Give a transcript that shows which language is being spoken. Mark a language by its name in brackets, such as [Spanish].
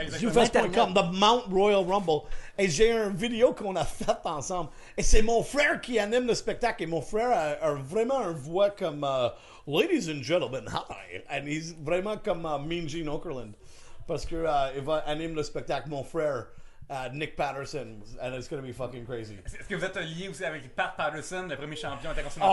[English] Zoufest.com, The Mount Royal Rumble. [French] Et j'ai une vidéo qu'on a faite ensemble. Et c'est mon frère qui anime le spectacle. Et mon frère a vraiment une voix comme [English] Ladies and Gentlemen, hi. And he's [French] vraiment comme Mean Gene Okerlund. Parce que il va animer le spectacle, mon frère. [English] Nick Patterson, and it's going to be fucking crazy. [French] Est-ce que vous êtes lié aussi avec Pat Patterson, le premier champion intercontinental?